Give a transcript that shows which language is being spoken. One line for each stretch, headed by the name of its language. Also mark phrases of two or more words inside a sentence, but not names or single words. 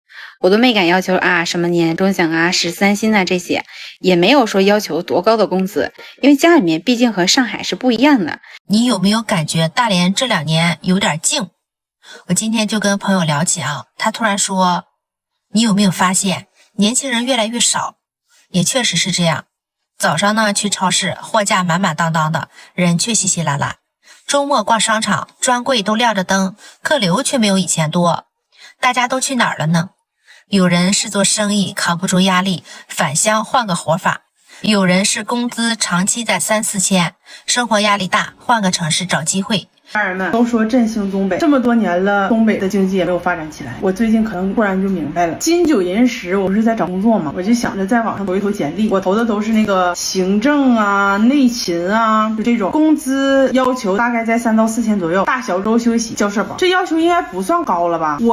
Chinese: 我都没敢要求啊什么年终奖啊、13薪啊这些，也没有说要求多高的工资，因为家里面毕竟和上海是不一样的。你有没有感觉大连这2年有点静？我今天就跟朋友聊起啊，他突然说，你有没有发现年轻人越来越少？也确實是這樣。早上呢去超市，貨架滿滿當當的，人卻稀稀拉拉。周末逛商場，專櫃都亮着燈，客流卻沒有以前多。大家都去哪兒了呢？有人是做生意扛不住壓力，返鄉換個活法；有人是工資長期在3、4千，生活壓力大，換個城市找機會。家人們都說振興東北，這麼多年了，東北的經濟也沒有發展起來。我最近可能突然就明白了，金九銀十，我不是在找工作嘛，我就想着在網上投一投簡歷，我投的都是那個行政啊、內勤啊，就這種，工資要求大概在3到4千左右，大小周休息，交社保，這要求應該不算高了吧？